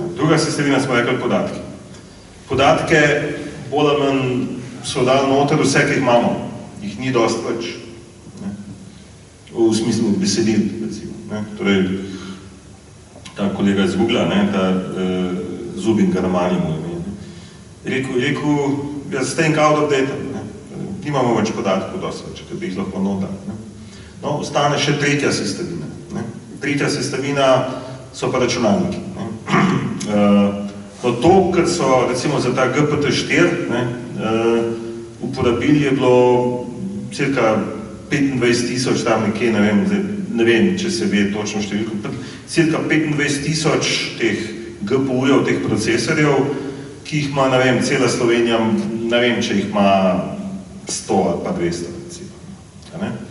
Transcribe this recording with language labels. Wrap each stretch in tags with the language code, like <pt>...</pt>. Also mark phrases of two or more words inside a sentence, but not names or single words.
<sl>Druga sestavina smo rekli podatki. Podatke bolj ali manj so dali noter vse, ki jih imamo. Jih ni dosti več. V smislu besedil, recimo. Torej, ta kolega iz Googla, ta Zubin Karamani mu je rekel,</sl> <en>staying out of data.</en> <sl>Nimamo več podatkov dosti več, ker bi jih lahko noter. No, ostane še tretja sestavina. Tretja sestavina so pa računalniki. No, to, kar so recimo za ta GPT-4 uporabili, je bilo cirka 25,000 tam nekje, ne vem, če se ve točno številko, cirka 25,000 teh GPU-jev, teh procesorjev, ki jih ima, ne vem, cela Slovenija, ne vem, če jih ima 100 ali pa 200, recimo.</sl>